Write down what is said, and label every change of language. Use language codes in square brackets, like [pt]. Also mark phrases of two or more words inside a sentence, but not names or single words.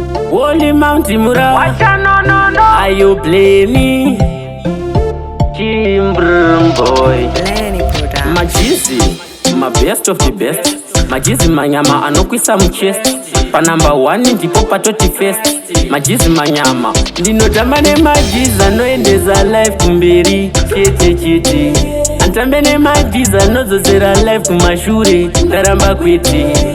[en] Holy Mount Mura. Wacha no, no, no. Are you playing me? Chimbrum boy. Lenny Production. Majizi, my best of the best. [sn] Majizi manyama anokwisa mchest. Pa [en] number one [sn] ndipo patoti first. Majizi manyama. Ndinotamba nemajizi anoendeza life kumberi. Chete, chete. Antambe nemajizi anodzosera life kumashure. Ndaramba kwete.